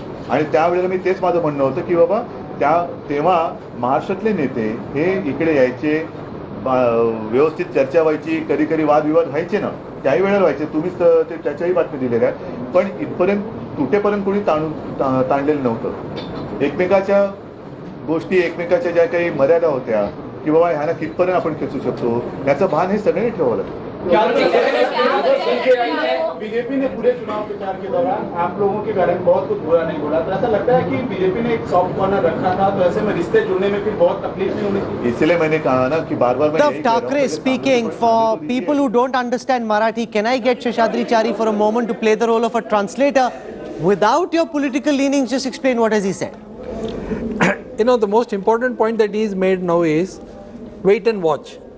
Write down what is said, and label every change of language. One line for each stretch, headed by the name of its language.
Marathi: आणि त्यावेळेला मी तेच माझं म्हणणं होतं की बाबा तेव्हा महाराष्ट्रातले नेते हे इकडे यायचे, व्यवस्थित चर्चा व्हायची, कधी कधी वादविवाद व्हायचे ना, त्याही वेळेला व्हायचे. तुम्हीच ते त्याच्याही बातमी दिलेल्या आहेत. पण इथपर्यंत तुटेपर्यंत कोणी ताणलेलं नव्हतं. एकमेकाच्या गोष्टी, एकमेकाच्या ज्या काही मर्यादा होत्या की बाबा ह्याला कितपर्यंत आपण खेचू शकतो, याचं भान हे सगळ्यांनी ठेवावं लागतं.
Hindi: बीजेपी ने पूरे चुनाव प्रचार के दौरान आप लोगों के बारे में बहुत कुछ बुरा नहीं बोला, तो ऐसा लगता है कि बीजेपी ने एक सॉफ्ट कॉर्नर रखा था, तो ऐसे में रिश्ते जुड़ने में फिर बहुत तकलीफ नहीं होनी चाहिए. इसलिए मैंने कहा ना कि बार-बार
English: Uddhav Thackeray speaking. For people who don't understand Marathi, can I get Sheshadri Chari for a moment to play the role of a translator? Without your political leanings, just explain what has he said. You know, the most important point that he's made now is wait and watch.